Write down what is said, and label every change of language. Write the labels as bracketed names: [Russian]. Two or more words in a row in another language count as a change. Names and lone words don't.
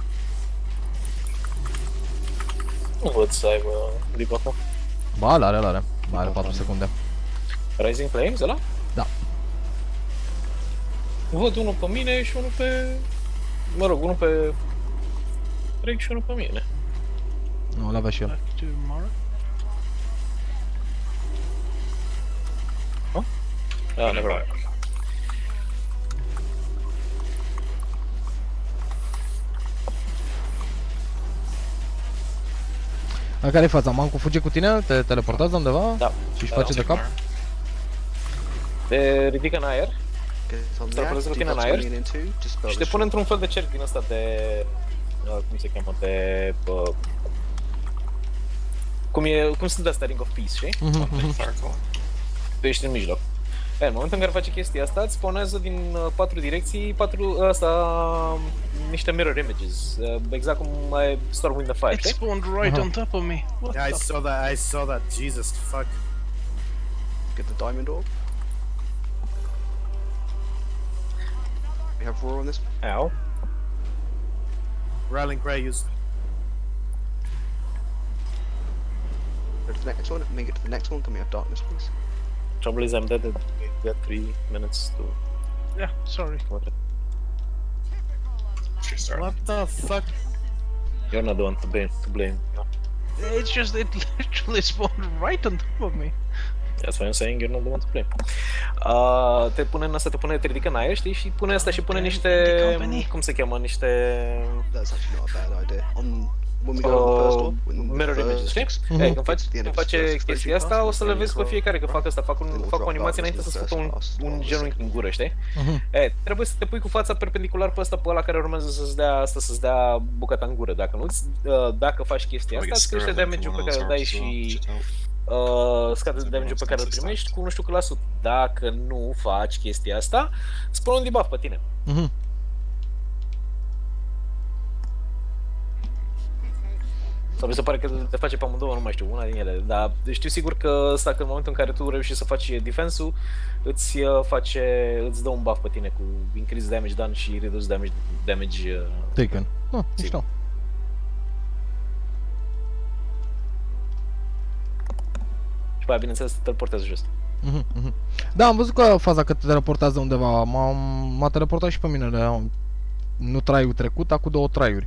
[Romanian] Nu văd să aibă debuff acum. Ba, l-are. Mai are 4 secunde. Rising Flames ăla? Da. Văd unul pe mine și unul pe... Mă rog, unul pe... Reg și unul pe mine. Nu, l-avea și el. [English] Ah, never mind. [Romanian] Care-i faza? Mancu fuge cu tine? Te teleportează undeva? Da. Și își face de cap? Te ridică în aer, te teleportează cu tine în aer și te pune într-un fel de cerc din ăsta de... cum se cheamă? De... Cum sunt astea Ring of Peace, știi? Tu ești în mijloc. În momentul în care face chestia asta, îți spawnează din 4 direcții, niște [English] mirror images, [Romanian] exact cum ai Storm in the Fire, [English] It spawned right on top of me. What Yeah, I saw that. Jesus, fuck. Get the diamond orb. We have roar on this. Ow. Rallying Cry used. Go to the next one, and then get to the next one. Can we have darkness, please? Trouble is I'm dead. We got 3 minutes to... Yeah, sorry. What the fuck? You're not the one to blame. It's just, it literally spawned right on top of me. That's why I'm saying you're not the one to blame. [Romanian] Te pune în asta, te ridică în aer, știi? Și pune asta și pune niște... Cum se cheamă? Niște... [English] That's actually not a bad idea. When we go on the first orb, mirror images, [Romanian] știi? Când face chestia asta, o să le vezi pe fiecare că fac asta, fac o animație înainte să-ți facă un genunchi în gură, știi? Trebuie să te pui cu fața perpendicular pe ăsta, pe ăla care urmează să-ți dea bucata în gură. Dacă faci chestia asta, îți crește damage-ul pe care îl dai și scade damage-ul pe care îl primești cu nu știu cât la sută. Dacă nu faci chestia asta, îți pune un debuff pe tine. Sau mi se pare că te face pe amândouă, nu mai știu, una din ele, dar știu sigur că ăsta că în momentul în care tu reușești să faci defense-ul, îți dă un buff pe tine cu [English] increase damage done [Romanian] și [English] reduce damage taken. [Romanian] Mișto. Și pe aia, bineînțeles, te teleportează jos. Da, am văzut că faza că te teleportează undeva, m-a teleportat și pe mine, nu traiul trecut, dar cu 2 traiuri.